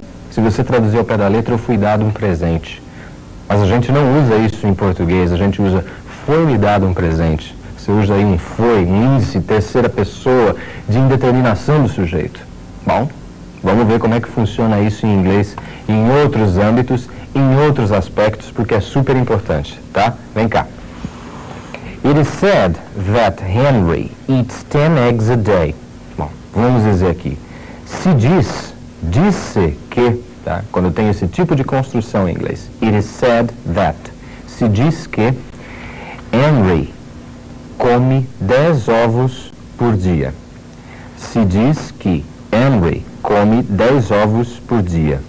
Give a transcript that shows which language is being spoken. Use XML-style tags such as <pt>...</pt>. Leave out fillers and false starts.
<pt>Se você traduzir ao pé da letra, eu fui dado um presente. Mas a gente não usa isso em português, a gente usa foi-me dado um presente. Você usa aí um foi, um índice, terceira pessoa, de indeterminação do sujeito. Bom, vamos ver como é que funciona isso em inglês, em outros âmbitos, em outros aspectos, porque é super importante, tá? Vem cá.</pt> <en>It is said that Henry eats 10 eggs a day.</en> <pt>Bom, vamos dizer aqui. Se diz, disse que, tá? Quando tem esse tipo de construção em inglês.</pt> <en>It is said that.</en> <pt>Se diz que Henry come 10 ovos por dia. Se diz que Henry come 10 ovos por dia.</pt>